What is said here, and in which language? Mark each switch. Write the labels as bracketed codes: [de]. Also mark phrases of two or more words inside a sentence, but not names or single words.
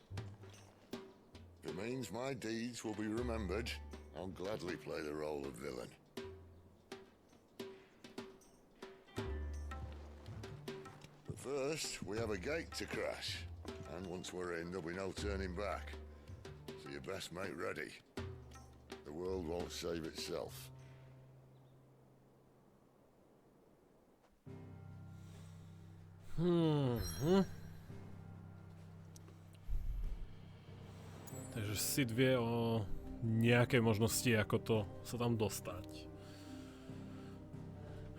[en] If it means my deeds will be remembered, I'll gladly play the role of villain. But first, we have a gate to crash. And once we're in, there'll be no turning back. So you best make ready. The world won't save itself. [sk] Takže Sid vie o nejakej možnosti, ako to sa tam dostať.